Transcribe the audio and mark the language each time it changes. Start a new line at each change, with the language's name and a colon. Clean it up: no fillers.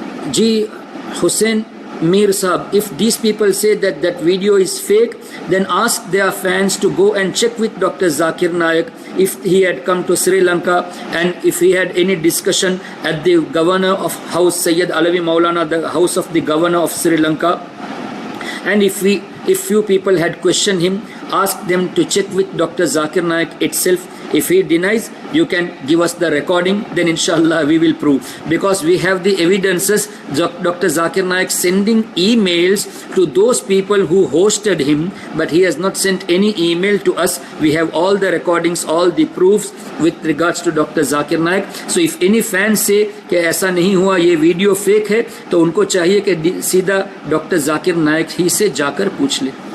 Urdu: جی Hussain
English: Mir Sahab, if these people say that video is fake, then ask their fans to go and check with Dr. Zakir Naik if he had come to Sri Lanka and if he had any discussion at the governor of house, Sayyid Alawi Maulana, the house of the governor of Sri Lanka. And if few people had questioned him, ask them to check with Dr. Zakir Naik itself If he denies, you can give us the recording, then inshallah we will prove. Because we have the evidences, Dr. Zakir Naik sending emails to those people who hosted him, but he has not sent any email to us. We have all the recordings, all the proofs with regards to Dr. Zakir Naik. So if any fan say
Urdu: کہ ایسا نہیں ہوا, یہ video fake ہے, تو ان کو چاہیے کہ سیدھا ڈاکٹر ذاکر نائک ہی سے جا کر پوچھ لے.